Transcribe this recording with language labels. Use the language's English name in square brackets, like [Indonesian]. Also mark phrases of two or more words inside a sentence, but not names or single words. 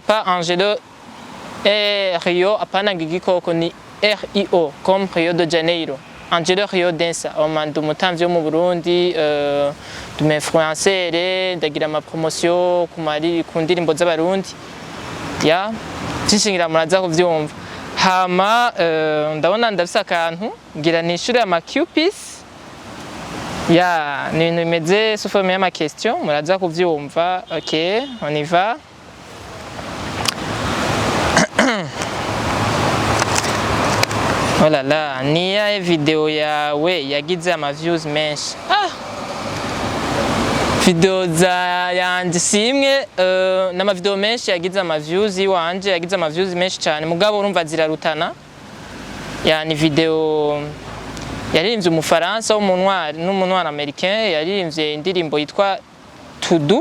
[Rundi] pas Angelo Rio apana ngigikoko ni RIO comme Rio de Janeiro Angelo Rio Dancer ndumutamvyi wo mu Burundi influencer ndagira ama promotion ku ndirimbo z'abarundi ya nshingira muraza kuvyumva hama ndabona ndafise akantu ngira nishure ama QPC ya ni ibintu bimeze [French] sous forme [Rundi] y'ama question muraza kuvyumva. [French] OK, on y va. Oh là là, [Rundi] niya video yawe yagize ama views menshi. Video za yanje simwe nama video menshi yagize ama views iwanje yagize ama views menshi cyane mugabo urumva zirarutana. Yani video yaririmbye umufaransa w'umunwari n'umunwari americain yaririmbye indirimbo yitwa Tudu.